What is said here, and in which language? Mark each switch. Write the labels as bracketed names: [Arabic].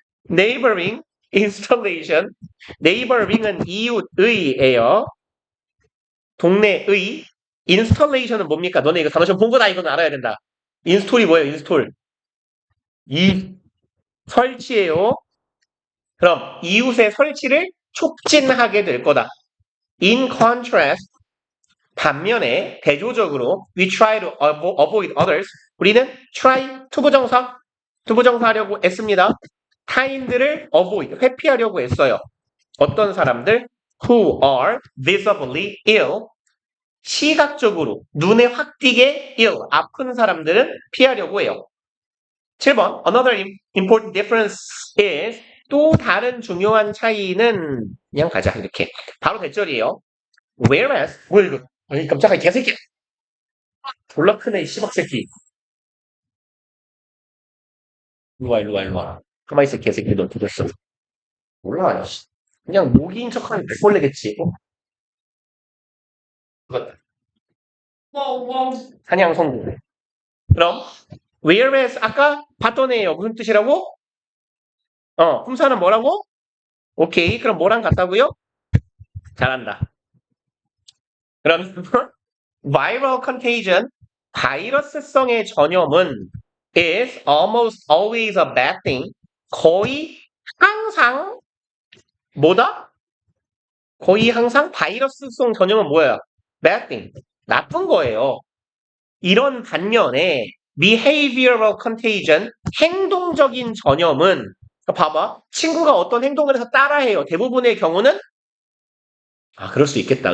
[English] neighboring installation. [Korean] neighboring은 이웃의예요. 동네의. installation은 뭡니까? 너네 이거 단어 시험 본 거다. 이건 알아야 된다. 인스톨이 뭐예요? 인스톨. 설치예요. 그럼 이웃의 설치를 촉진하게 될 거다. [English] In contrast, [Korean] 반면에 대조적으로 [English] we try to avoid others. [Korean] 우리는 try 투부정사 하려고 애씁니다. 타인들을 avoid 회피하려고 애써요. 어떤 사람들? [English] Who are visibly ill. [Korean] 시각적으로 눈에 확 띄게 ill 아픈 사람들은 피하려고 해요. 7번 [English] Another important difference is [Korean] 또 다른 중요한 차이는 그냥 가자 이렇게 바로 대절이에요. Whereas 뭐야 이거 아니 깜짝이야 개새끼 졸라 크네 이 씨박새끼 일로와 가만히 있어 개새끼 너 죽었어 몰라 씨. 그냥 모기인 척하면 백벌레겠지 그거 사냥 성공 그럼 Whereas 아까 봤던 애예요 무슨 뜻이라고? 품사는 뭐라고? 오케이 그럼 뭐랑 같다고요? 잘한다 그럼 [English] viral contagion [Korean] 바이러스성의 전염은 [English] is almost always a bad thing. [Korean] 거의 항상 뭐다? 거의 항상 바이러스성 전염은 뭐야? [English] bad thing. [Korean] 나쁜 거예요. 이런 반면에 behavioral contagion, 행동적인 전염은 봐봐. 친구가 어떤 행동을 해서 따라해요. 대부분의 경우는 그럴 수 있겠다.